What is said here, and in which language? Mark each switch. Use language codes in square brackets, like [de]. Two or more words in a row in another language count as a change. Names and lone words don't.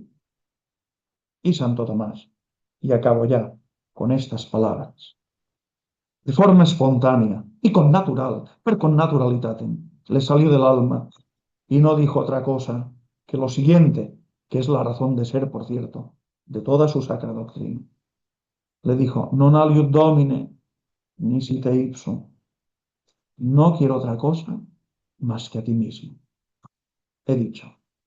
[es] Y Santo Tomás, y acabo ya con estas palabras, de forma espontánea y con natural, pero con naturalidad, le salió del alma y no dijo otra cosa que lo siguiente, que es la razón de ser, por cierto, de toda su sacra doctrina. Le dijo: [la] Non aliud Domine, nisi te ipsum. [es] No quiero otra cosa más que a ti mismo. He dicho.